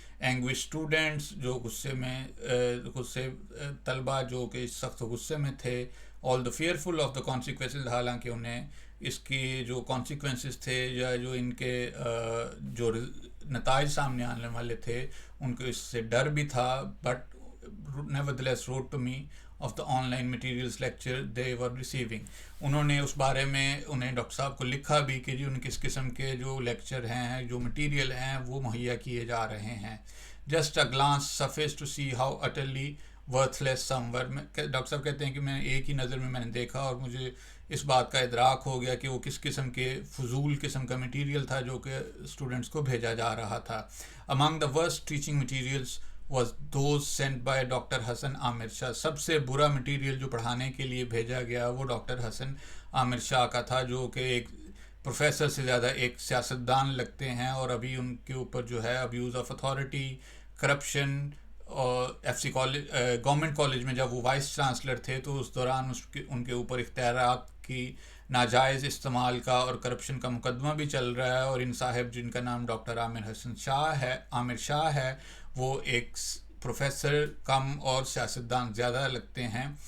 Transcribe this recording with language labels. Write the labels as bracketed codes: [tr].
[en] anguish students [ur] جو غصے طلبہ جو کہ سخت غصے میں تھے. [en] all the fearful of the consequences, [ur] حالانکہ انہیں اس کی جو کانسیکوینسز تھے یا جو ان کے جو نتائج سامنے آنے والے تھے ان کو اس سے ڈر بھی تھا. [en] But nevertheless wrote to me of the online materials lecture they were receiving. [ur] انہوں نے اس بارے میں انہیں ڈاکٹر صاحب کو لکھا بھی کہ جی ان کس قسم کے جو لیکچر ہیں، جو مٹیریل ہیں وہ مہیا کیے جا رہے ہیں. [en] just a glance sufficed to see how utterly worthless some were. [ur] Doctor صاحب کہتے ہیں کہ میں ایک ہی نظر میں نے دیکھا اور مجھے اس بات کا ادراک ہو گیا کہ وہ کس قسم کے فضول قسم کا مٹیریل تھا جو کہ اسٹوڈنٹس کو بھیجا جا رہا تھا. [en] among the worst teaching materials was those sent by doctor Hassan Amir Shah. [ur] سب سے برا مٹیریل جو پڑھانے کے لیے بھیجا گیا وہ ڈاکٹر حسن عامر شاہ کا تھا، جو کہ ایک پروفیسر سے زیادہ ایک سیاستدان لگتے ہیں، اور ابھی ان کے اوپر جو ہے [en] abuse of authority, [ur] کرپشن. اور F C college government college میں جب وہ وائس چانسلر تھے تو اس دوران ان کے اوپر اختیارات کی ناجائز استعمال کا اور کرپشن کا مقدمہ بھی چل رہا ہے. اور ان صاحب جن کا نام ڈاکٹر عامر شاہ ہے وہ ایک پروفیسر کم اور سیاستدان زیادہ لگتے ہیں.